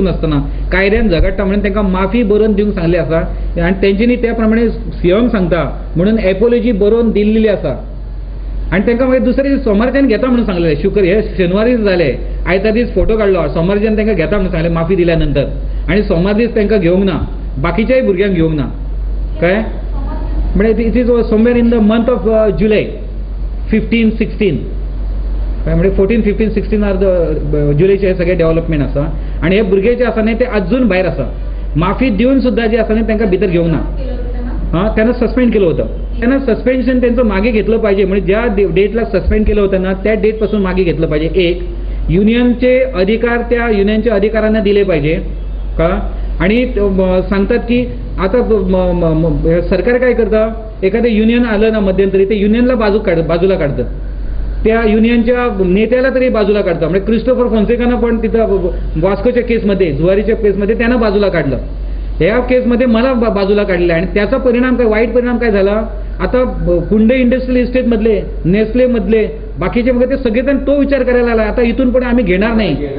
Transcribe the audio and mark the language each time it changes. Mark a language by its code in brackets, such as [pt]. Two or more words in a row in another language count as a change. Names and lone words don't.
[kok] नसतना कायद्यान झगडटा म्हणून तांकां माफी बरोवन दिवंक सांगली आसा आनी तेंच्यांनी त्या प्रमाणे सीएम सांगता म्हणून एपोलॉजी बरोवन दिल्ली आसा आनी तांकां मागीर दुसरे दीस सोमारच्यान घेता म्हणून सांगलें हे शेनवार दीस जाले आयतार दीस फोटो काडलो सोमारच्यान तांकां घेता म्हणून सांगलें माफी दिल्या नंतर आनी सोमार दीस तांकां घेवंक ना बाकीच्याय भुरग्यांक घेवंक ना कळ्ळें म्हणजे [en] it is somewhere in the month of July [kok] 15-16 म्हणजे 14-15-16 आर द जुलैचे सगळे डेव्हलपमेंट आसा आनी हे भुरगे जे आसा न्ही ते अजून भायर आसा माफी दिवन सुद्धा जे आसा न्ही तांकां भितर घेवंक ना [mr] त्यांना सस्पेंड केलं होतं त्यांना सस्पेन्शन त्यांचं मागे घेतलं पाहिजे म्हणजे ज्या डेटला सस्पेंड केलं होतं ना त्या डेट पासून मागे घेतलं पाहिजे एक युनियनचे अधिकार त्या युनियनच्या अधिकाऱ्यांना दिले पाहिजे का आणि सांगतात की आता सरकार काय करतं एखादं युनियन आलं ना मध्यंतरी ते युनियनला बाजूला काढतं त्या युनियनच्या नेत्याला तरी बाजूला काढतं म्हणजे क्रिस्टोफर फॉन्सेकानं पण तिथं वास्कोच्या केसमध्ये जुवारीच्या केसमध्ये त्यांना बाजूला काढलं या केसमध्ये मला बाजूला काढलं आणि त्याचा परिणाम काय वाईट परिणाम काय झाला आता कुंडे इंडस्ट्रियल इस्टेट मधले नेस्ले मधले बाकीचे मग ते सगळेजण तो विचार करायला आला आता इथून पुढे आम्ही घेणार नाही